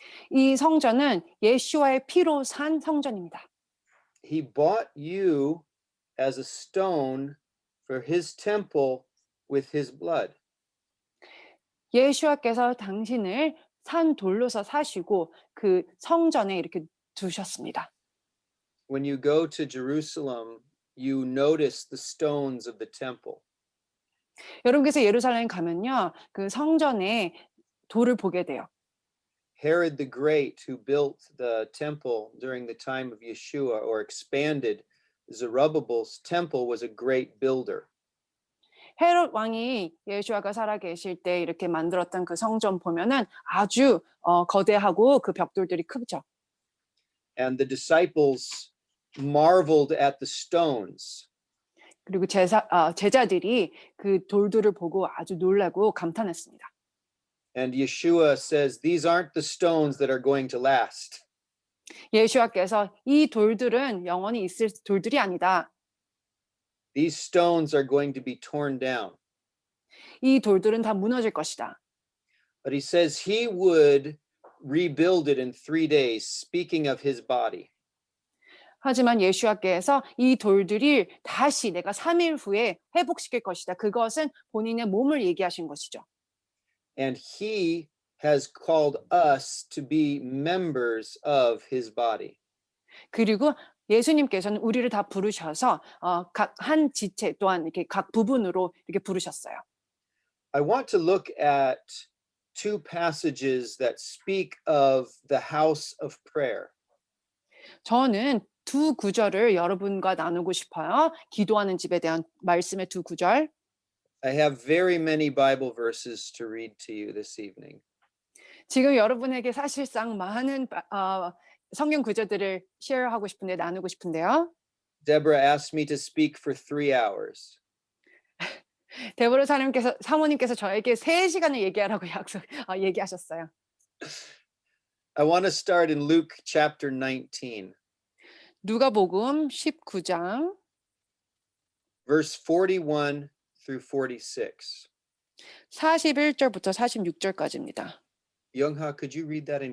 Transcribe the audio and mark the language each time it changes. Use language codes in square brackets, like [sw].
[ko] 이 성전은 예수와의 피로 산 성전입니다. [en] He bought you as a stone for his temple with his blood. [ko] 예수와께서 당신을 산 돌로서 사시고 그 성전에 이렇게 두셨습니다. [en] When you go to Jerusalem, you notice the stones of the temple. [ko] 여러분께서 예루살렘 가면요, 그 성전에 돌을 보게 돼요. [en] Herod the Great, who built the temple during the time of Yeshua or expanded Zerubbabel's temple, was a great builder. [ko] 헤롯 왕이 예수와가 살아 계실 때 이렇게 만들었던 그 성전 보면은 아주 거대하고 그 벽돌들이 크죠. [en] And the disciples marveled at the stones. [ko] 그리고 제자들이 그 돌들을 보고 아주 놀라고 감탄했습니다. [en] And Yeshua says, these aren't the stones that are going to last. [ko] 예수와께서 이 돌들은 영원히 있을 돌들이 아니다. [en] These stones are going to be torn down. [ko] 이 돌들은 다 무너질 것이다. [en] But he says he would rebuild it in 3 days, speaking of his body. [ko] 하지만 예수와께서 이 돌들이 다시 내가 3일 후에 회복시킬 것이다. 그것은 본인의 몸을 얘기하신 것이죠. [en] And he has called us to be members of his body. [ko] 그리고 예수님께서는 우리를 다 부르셔서 각 한 지체 또한 이렇게 각 부분으로 이렇게 부르셨어요. [en] I want to look at 2 passages that speak of the house of prayer. [ko] 저는 두 구절을 여러분과 나누고 싶어요. 기도하는 집에 대한 말씀의 두 구절. [en] I have very many Bible verses to read to you this evening. [ko] 지금 여러분에게 사실상 많은 성경 구절들을 쉐어하고 싶은데 나누고 싶은데요. [en] Deborah asked me to speak for 3 hours. [ko] 데보라 사모님께서 저에게 3시간을 얘기하라고 얘기하셨어요. [en] I want to start in Luke chapter 19, [ko] 누가복음 19장 [en] verse 41 through 46. [ko] 41절부터 46절까지입니다. [en] Youngha, could you read that in